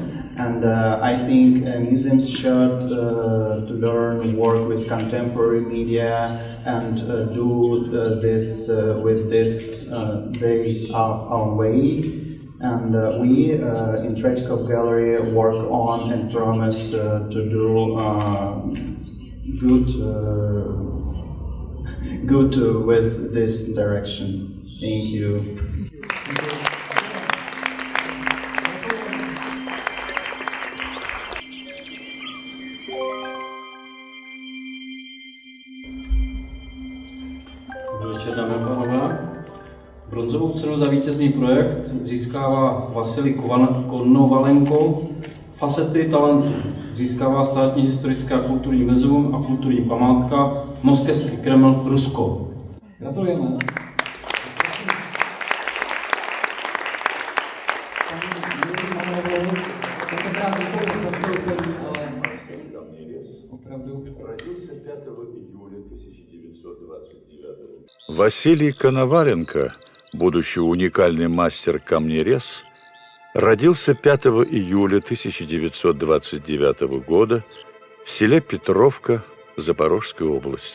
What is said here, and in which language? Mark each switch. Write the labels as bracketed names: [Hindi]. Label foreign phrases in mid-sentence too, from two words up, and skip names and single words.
[English] And I think museums should to learn work with contemporary media and do this with this their own way. And we in Tretyakov Gallery work on and promise to do good with this direction. Thank you. [Czech] Dobrý večer, dámy a pánové. Bronzovou cenu za vítězný projekt získává Vasilij Konovalenko. Facety talentu získává Státní historické a kulturní muzeum a kulturní památka Moskevský Kreml, Rusko. Gratulujeme. [Russian] Василий Коноваленко, будучи уникальный мастер камнерез, родился 5 июля 1929 года в селе Петровка Запорожской области.